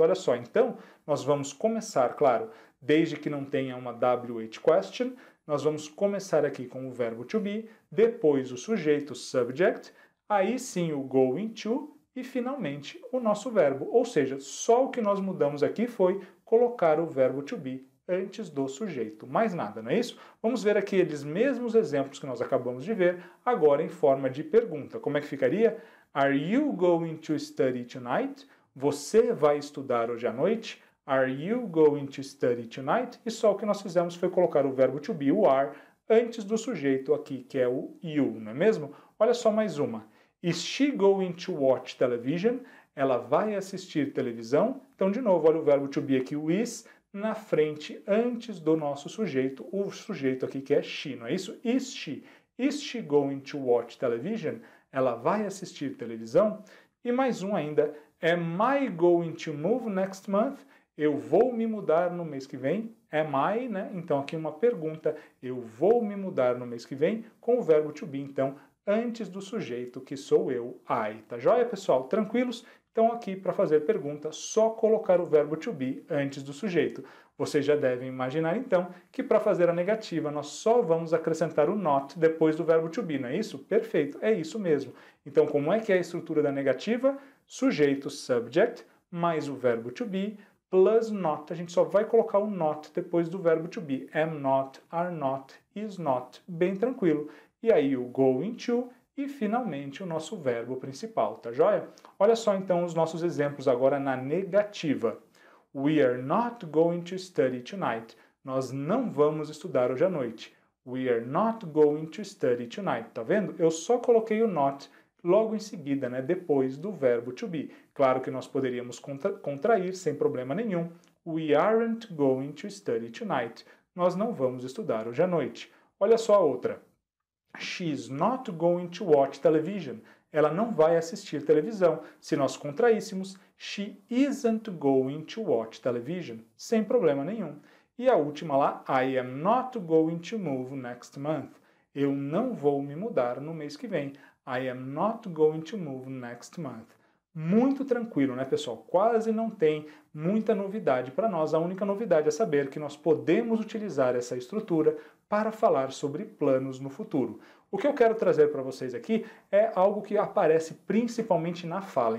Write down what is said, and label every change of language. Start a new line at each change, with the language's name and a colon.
Portuguese: Olha só, então, nós vamos começar, claro, desde que não tenha uma WH question, nós vamos começar aqui com o verbo to be, depois o sujeito subject, aí sim o going to e finalmente o nosso verbo. Ou seja, só o que nós mudamos aqui foi colocar o verbo to be antes do sujeito. Mais nada, não é isso? Vamos ver aqui aqueles mesmos exemplos que nós acabamos de ver, agora em forma de pergunta. Como é que ficaria?
English: Are you going to study tonight?
Portuguese: Você vai estudar hoje à noite?
English: Are you going to study tonight?
Portuguese: E só o que nós fizemos foi colocar o verbo to be, o are, antes do sujeito aqui, que é o you, não é mesmo? Olha só mais uma.
English: Is she going to watch television?
Portuguese: Ela vai assistir televisão? Então, de novo, olha o verbo to be aqui, o is, na frente, antes do nosso sujeito, o sujeito aqui que é she, não é isso?
English: Is she? Is she going to watch television?
Portuguese: Ela vai assistir televisão? E mais um ainda,
English: am I going to move next month?
Portuguese: Eu vou me mudar no mês que vem?
English: Am I,
Portuguese: né? Então aqui uma pergunta, eu vou me mudar no mês que vem, com o verbo to be, então, antes do sujeito, que sou eu, I. Tá joia, pessoal? Tranquilos? Então aqui, para fazer pergunta, só colocar o verbo to be antes do sujeito. Vocês já devem imaginar, então, que para fazer a negativa, nós só vamos acrescentar o not depois do verbo to be, não é isso? Perfeito, é isso mesmo. Então, como é que é a estrutura da negativa? Sujeito, subject, mais o verbo to be, plus not. A gente só vai colocar o not depois do verbo to be.
English: Am not, are not, is not.
Portuguese: Bem tranquilo. E aí o going to e finalmente o nosso verbo principal, tá joia? Olha só então os nossos exemplos agora na negativa.
English: We are not going to study tonight.
Portuguese: Nós não vamos estudar hoje à noite.
English: We are not going to study tonight.
Portuguese: Tá vendo? Eu só coloquei o not logo em seguida, né, depois do verbo to be. Claro que nós poderíamos contrair sem problema nenhum.
English: We aren't going to study tonight.
Portuguese: Nós não vamos estudar hoje à noite. Olha só a outra.
English: She's not going to watch television.
Portuguese: Ela não vai assistir televisão. Se nós contraíssemos,
English: she isn't going to watch television.
Portuguese: Sem problema nenhum. E a última lá,
English: I am not going to move next month.
Portuguese: Eu não vou me mudar no mês que vem.
English: I am not going to move next month.
Portuguese: Muito tranquilo, né, pessoal? Quase não tem muita novidade para nós. A única novidade é saber que nós podemos utilizar essa estrutura para falar sobre planos no futuro. O que eu quero trazer para vocês aqui é algo que aparece principalmente na fala.